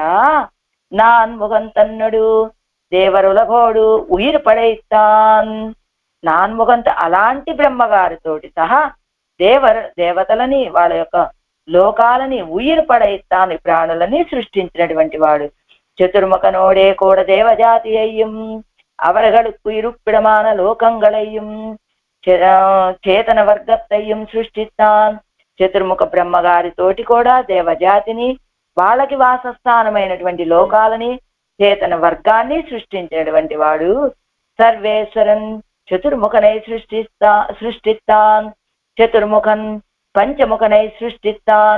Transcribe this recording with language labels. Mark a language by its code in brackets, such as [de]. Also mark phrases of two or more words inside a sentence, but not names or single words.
[ta] நான்முகன் தன்னொடு தேவருலகோடு உயிர் படைத்தான். [te] నాన్ముఖంతో అలాంటి బ్రహ్మగారితోటి సహా దేవతలని, వాళ్ళ యొక్క లోకాలని [ta] உயிர் படைத்தான், [te] ప్రాణులని సృష్టించినటువంటి వాడు. [ta] சதுர்முகனோடே கூட தேவஜாதி ஐயும் அவர்களுக்கு இருப்பிடமான லோகங்களையும் சேதன வர்கத்தையும் சிருஷ்டிஸ்தான். [te] చతుర్ముఖ బ్రహ్మగారితోటి కూడా దేవజాతిని, వాళ్ళకి వాసస్థానమైనటువంటి లోకాలని, చేతన వర్గాన్ని సృష్టించినటువంటి వాడు సర్వేశ్వరన్. [ta] சதுர்முகனை சிருஷ்டிஸ்தான். சதுர்முகன் பஞ்சமுகனை சிருஷ்டிஸ்தான்.